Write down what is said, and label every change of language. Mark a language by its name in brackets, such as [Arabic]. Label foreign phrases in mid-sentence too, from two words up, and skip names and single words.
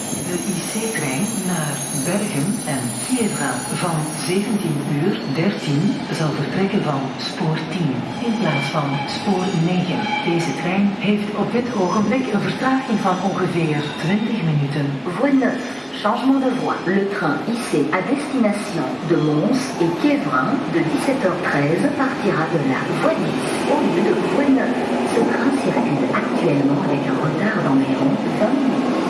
[Dutch] De IC-trein naar Bergen en Kievra van 17h13 zal vertrekken van spoor 10 in plaats van spoor 9. Deze trein heeft op dit ogenblik een vertraging van ongeveer 20 minuten. [French] Voie 9, changement de voie. Le train IC à destination de Mons et Quévrin de 17h13 partira de la voie 10 au lieu de voie 9. Ce train circule actuellement avec un retard d'environ 20 minutes.